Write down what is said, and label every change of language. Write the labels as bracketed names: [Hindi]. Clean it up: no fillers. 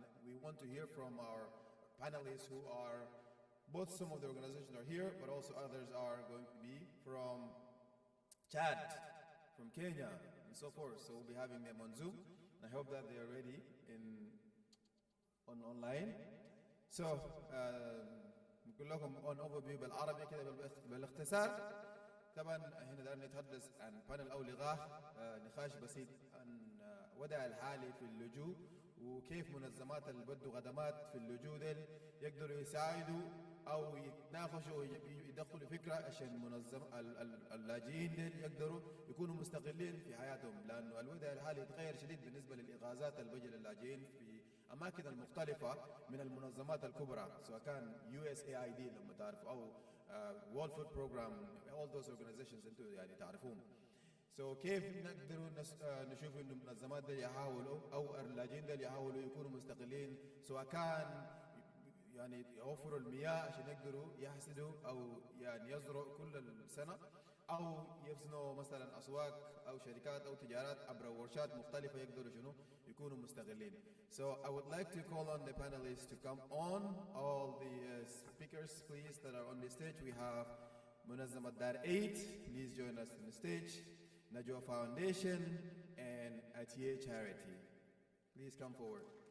[English] And we want to hear from our panelists who are, both some of the organizations are here, but also others are going to be from Chad, from Kenya, and so forth. So we'll be having them on Zoom. I hope that they are ready online. [Arabic] So نقول لكم on overview بالعربي كده بالاختصار. طبعا هنا دار نتحدث عن بانل او لقاء نقاش بسيط عن وضع الحالي في اللجوء وكيف منظمات اللي بدوا خدمات في اللجوء ديل يقدروا يساعدوا او يتناقشوا ويدخلوا فكره عشان منظم اللاجئين ديل يقدروا يكونوا مستقلين في حياتهم، لانه الوضع الحالي يتغير شديد بالنسبه للاغاثات اللي بيجي للاجئين في الأماكن المختلفة من المنظمات الكبرى سواء كان USAID لما تعرفوا أو World Food Program, [English] all those organizations [Arabic] انتوا يعني تعرفوهم. So كيف نقدروا نشوف إنه المنظمات دي يحاولوا أو اللاجئين دي يحاولوا يكونوا مستقلين سواء كان يعني يوفروا المياه عشان يقدروا يحصدوا أو يعني يزرعوا كل السنة أو يبنوا مثلا أسواق أو شركات أو تجارات عبر ورشات مختلفة يقدروا شنو يكونوا مستغلين. [English] So I would like to call on the panelists to come on. All the speakers please that are on the stage. We have منظمة دار 8, please join us on the stage. Najwa Foundation and Atiye Charity. Please come forward.